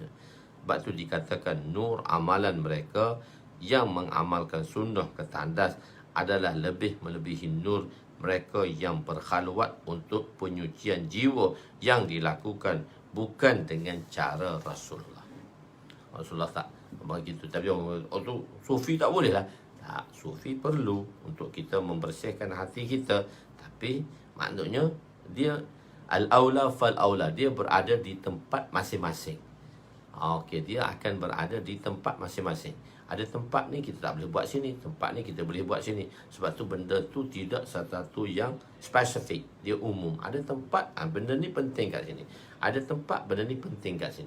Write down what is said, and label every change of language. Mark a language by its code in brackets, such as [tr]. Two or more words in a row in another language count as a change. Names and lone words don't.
[ms] Sebab itu dikatakan nur amalan mereka yang mengamalkan sunnah ketandas adalah lebih melebihi nur mereka yang berkhalwat untuk penyucian jiwa yang dilakukan bukan dengan cara Rasulullah. Rasulullah tak begitu. Tapi orang tu sufi tak boleh lah. Tak, sufi perlu untuk kita membersihkan hati kita. Tapi maknanya dia [ar] الأولى فالأولى, [ms] dia berada di tempat masing-masing. Okey, dia akan berada di tempat masing-masing. Ada tempat ni kita tak boleh buat sini, tempat ni kita boleh buat sini. Sebab tu benda tu tidak satu yang spesifik, dia umum. Ada tempat benda ni penting kat sini. Ada tempat benda ni penting kat sini.